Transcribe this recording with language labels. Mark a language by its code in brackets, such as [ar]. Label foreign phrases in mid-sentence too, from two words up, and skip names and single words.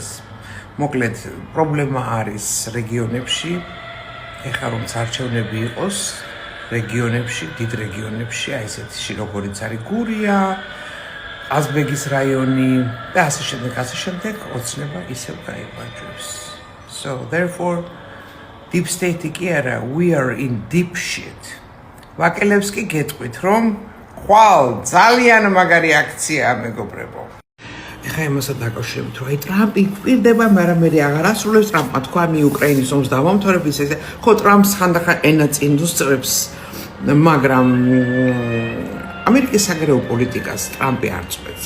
[ka] მოკლედ, პრობლემა არის რეგიონებში, ეხლა რომ არჩევნები იყოს რეგიონებში, დიდ რეგიონებში, აი ესეთში როგორიც არის გურია, აზბეგის რაიონი და ასე შემდეგ, ოცნება ისევ გაიბაჯვებს. [en] So therefore, deep state [ka] კი არა, [en] we are in deep shit. [ka] ვაკელებს კი გეტყვით, რომ ხვალ ძალიან მაგარი აქციაა მეგობრებო. ეხლა იმასაც დაკავშირებით, რომ აი ტრამპი გვირდება, მაგრამ მე აღარ ასრულებს ტრამპმა თქვა მი უკრაინის ომს დავამთავრებს ესე. ხო ტრამპს ხანდახან ენა წინ უსწრებს, მაგრამ ამერიკის საგარეო პოლიტიკას ტრამპი არ წვეთს.